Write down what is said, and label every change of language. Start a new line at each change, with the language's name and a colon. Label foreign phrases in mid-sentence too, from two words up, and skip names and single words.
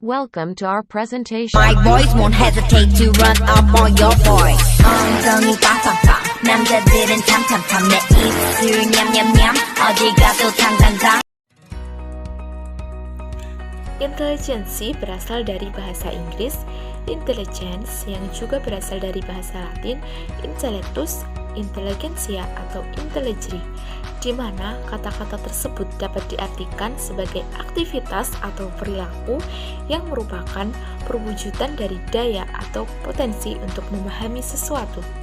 English: Welcome to our presentation. My voice won't hesitate to run up on your voice.
Korean: 엉덩이 빵빵빵 남자들은 탐탐탐 내 입술 냠냠냠 어디 가도 당당당.
Indonesian: Intelijensi berasal dari bahasa Inggris intelligence yang juga berasal dari bahasa Latin intellectus, intelligentsia atau intelligere, di mana kata-kata tersebut dapat diartikan sebagai aktivitas atau perilaku yang merupakan perwujudan dari daya atau potensi untuk memahami sesuatu.